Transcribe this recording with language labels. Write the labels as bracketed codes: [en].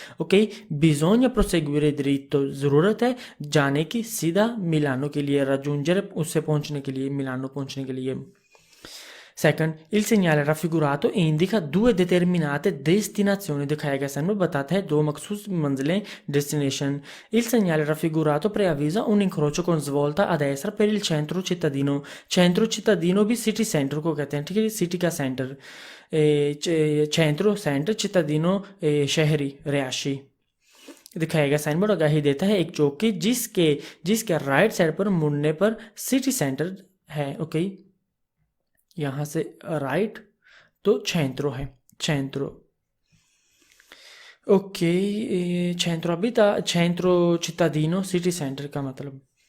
[hi] Okay, [it] bisogna proseguire diritto [hi] जरूरत है जाने की सीधा मिलानो के लिए, raggiungere उससे पहुंचने के लिए, मिलानो पहुंचने के लिए। Second, [it] il segnale raffigurato indica due determinate destinazioni, [hi] दिखाया गया साइन बोर्ड बताता है दो मखसूस मंजिलें, destination. [it] Il segnale raffigurato preavvisa un incrocio con svolta a destra per il centro cittadino, centro cittadino [hi] भी सिटी सेंटर को कहते हैं। ठीक है, सिटी का सेंटर, सेंटर cittadino शहरी रिहायशी। दिखाया गया साइन बोर्ड आगाही देता है एक चौक की जिसके राइट साइड पर मुड़ने पर सिटी सेंटर है। ओके, यहाँ से राइट तो छेंत्रो है, छेंत्रो। ओके, छेंत्रो अभी था, छेंत्रो cittadino सिटी सेंटर का मतलब।